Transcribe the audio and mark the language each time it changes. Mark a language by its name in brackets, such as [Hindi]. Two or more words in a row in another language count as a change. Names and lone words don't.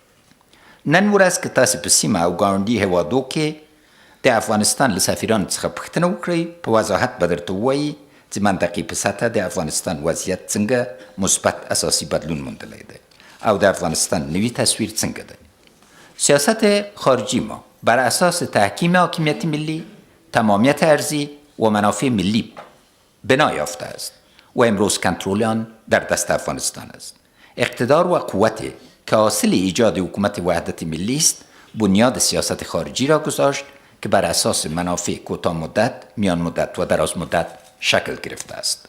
[Pashto] نن ورځ که تاسې په سیمه او ګاونډي هیوادو کې د افغانستان له سفیرانو څخه پوښتنه وکړئ، په وضاحت به درته ووایي چې منطقې په سطح د افغانستان وضعیت څنګه مثبت اساسي بدلون موندلی دی او د افغانستان نوی تصویر څنګه دی. [Persian] سیاست خارجی ما بر اساس تحکیم حاکمیت ملی، تمامیت ارضی و منافع ملی بنا یافته است و امروز کنترل آن در دست افغانستان است. اقتدار و قوت که حاصل ایجاد حکومت وحدت ملی است بنیاد سیاست خارجی را گذاشت که بر اساس منافع کوتاه مدت، میان مدت و دراز مدت شکل گرفته است.